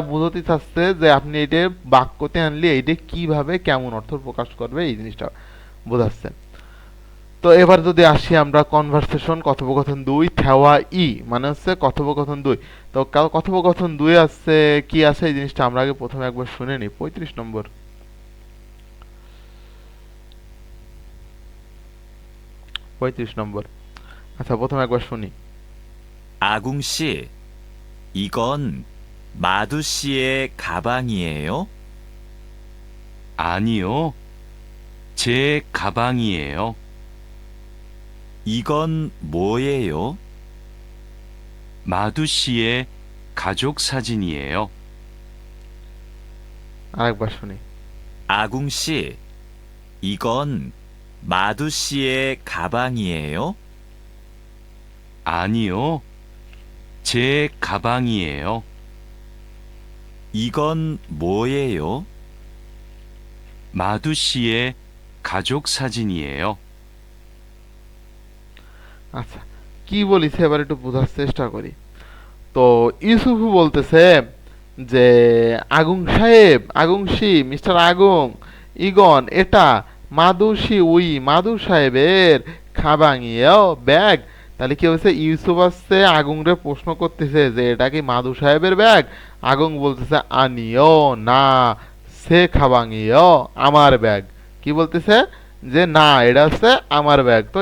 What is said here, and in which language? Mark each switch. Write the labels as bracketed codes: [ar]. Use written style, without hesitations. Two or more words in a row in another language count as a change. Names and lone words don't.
[bn] বোঝাতে চাচ্ছে যে আপনি এটা বাক্যতে আনলে এইটা কিভাবে কেমন অর্থ প্রকাশ করবে এই জিনিসটা বোঝাচ্ছেন তো এবার যদি আসি আমরা কনভারসেশন কথোপকথন 2 থেওয়া ই মানে হচ্ছে কথোপকথন 2 তো কথোপকথন 2 আছে কি আছে এই জিনিসটা আমরা আগে প্রথমে একবার শুনে নিই 35 নম্বর 35 নম্বর আচ্ছা প্রথমে একবার শুনি [ko] 아궁 씨, 이건 마두 씨의 가방이에요? 아니요, 제 가방이에요. 이건 뭐예요? 마두 씨의 가족 사진이에요. [bn] আরেকবার শুনি [ko] 아궁 씨, 이건 마두 씨의 가방이에요? 아니요, 제 가방이에요. 이건 뭐예요? 마두 씨의 가족 사진이에요. [bn] আচ্ছা কি বলিছে এবার একটু বোঝার চেষ্টা করি তো ইউসুফু বলতেছে যে আগুং সাহেব আগুংশি মিস্টার আগুং ইগন এটা [ko] 마두 씨의 [bn] মাদু সাহেবের খাবাঙিয়েও ব্যাগ তাহলে কি হচ্ছে ইউসুফ আসছে আগুং রে প্রশ্ন করতেছে যে এটা কি মাদু সাহেবের ব্যাগ আগুং বলতেছে আনিও না [ko] 제 가방이에요 [bn] আমার ব্যাগ কি বলতেছে যে না এটা হচ্ছে আমার ব্যাগ তো